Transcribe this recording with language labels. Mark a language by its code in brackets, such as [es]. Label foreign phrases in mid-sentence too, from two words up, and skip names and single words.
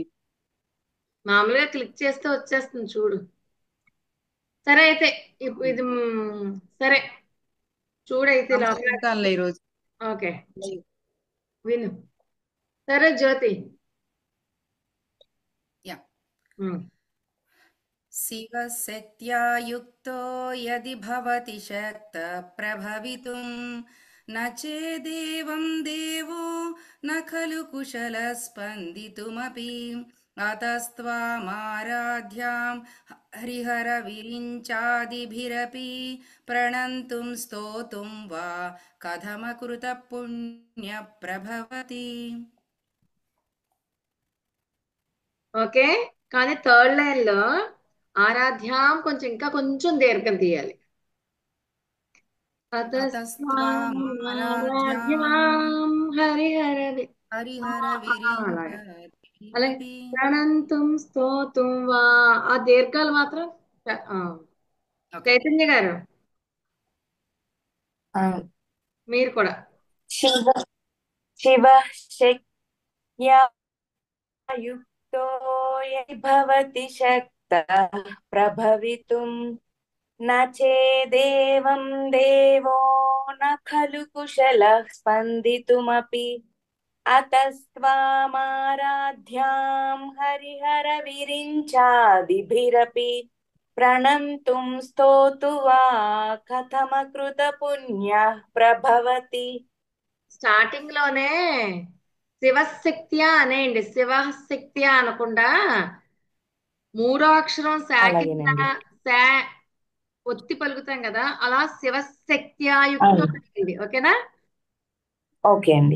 [te] మామూలుగా క్లిక్ చేస్తే వచ్చేస్తుంది చూడు. సరే అయితే ఇది సరే, చూడైతే లోపల. పంపుతానులే ఈరోజు. ఓకే, విను. సరే జ్యోతి. యా. ఉమ్. [sa] शिवशक्त्या युक्तो यदि भवति शक्तः प्रभवितुं न चेदेवं देवो न खलु कुशलः स्पन्दितुमपि अतस्त्वामाराध्यां हरिहरविरिञ्चादिभिरपि प्रणन्तुं स्तोतुं वा कथमकृतपुण्यप्रभवति। [te] ఓకే, కానీ [en] third line [te] లో ఆరాధ్యాం కొంచెం ఇంకా కొంచెం దీర్ఘం తీయాలి. [sa] अतस्त्वामाराध्यां అతస్త్వారాధ్యాం హరిహర [te] అలాగే అలాగే [sa] हरिहरविरिञ्चादिभिरपि। ప్రణంతుం స్తోతుం వా, [te] ఆ దీర్ఘాలు మాత్రం ఆ, ఓకే. చైతన్య గారు, ఆ, మీరు కూడా. [sa] శివ శివ శక్త్యా युक्तो यदि भवति शक्तः प्रभवितुं न चेदेवं देवो न खलु कुशलः स्पन्दितुमपि अतस्त्वामाराध्यां हरिहरविरिञ्चादिभिरपि प्रणन्तुं स्तोतु वा कथमकृतपुण्यः प्रभवति। [te] స్టార్టింగ్ లోనే శివశక్త్య అనేయండి, శివశక్త్య అనకుండా మూడో అక్షరం శా కింద అలాగేనండి. శా ఒత్తి పలుకుతాం కదా, అలా శివశక్త్యాయుక్తం అవును. అనేయండి. ఓకేనా? ఓకే అండి.